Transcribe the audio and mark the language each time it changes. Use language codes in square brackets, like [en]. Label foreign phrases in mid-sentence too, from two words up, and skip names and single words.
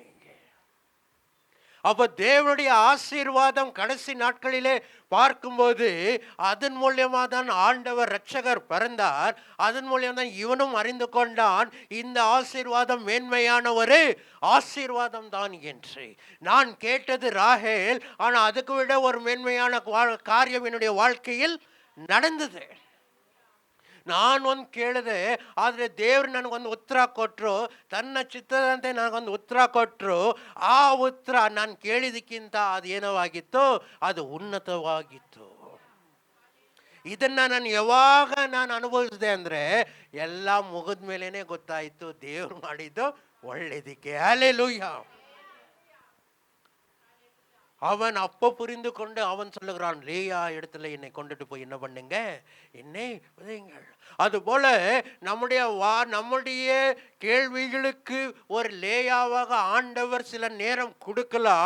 [ta] அப்போ தேவனுடைய ஆசீர்வாதம் கடைசி நாட்களிலே பார்க்கும்போது அதன் மூலியமா தான் ஆண்டவர் இரட்சகர் பிறந்தார். அதன் மூலியம் தான் இவனும் அறிந்து கொண்டான் இந்த ஆசீர்வாதம் மேன்மையான ஒரு ஆசீர்வாதம் தான் என்று. நான் கேட்டது ராகேல், ஆனால் அதுக்கு விட ஒரு மேன்மையான காரியம் என்னுடைய வாழ்க்கையில் நடந்தது. [kn] ನಾನು ಒಂದು ಕೇಳಿದೆ, ಆದರೆ ದೇವ್ರು ನನಗೊಂದು ಉತ್ತರ ಕೊಟ್ಟರು, ತನ್ನ ಚಿತ್ತದಂತೆ ನನಗೊಂದು ಉತ್ತರ ಕೊಟ್ಟರು. ಆ ಉತ್ತರ ನಾನು ಕೇಳಿದಕ್ಕಿಂತ ಅದೇನವಾಗಿತ್ತು, ಅದು ಉನ್ನತವಾಗಿತ್ತು. ಇದನ್ನು ನಾನು ಯಾವಾಗ ಅನುಭವಿಸಿದೆ ಅಂದರೆ ಎಲ್ಲ ಮುಗಿದ ಮೇಲೇ ಗೊತ್ತಾಯಿತು ದೇವ್ರು ಮಾಡಿದ್ದು ಒಳ್ಳೇದಕ್ಕೆ. [ta] ஹல்லேலூயா. அவன் அப்போ புரிந்து கொண்டு அவன் சொல்லுகிறான், லேயா இடத்துல என்னை கொண்டுட்டு போய் என்ன பண்ணுங்க, என்னை விதைங்கள். அதுபோல நம்முடைய கேள்விகளுக்கு ஒரு லேயாவாக ஆண்டவர் சில நேரம் கொடுக்கலாம்.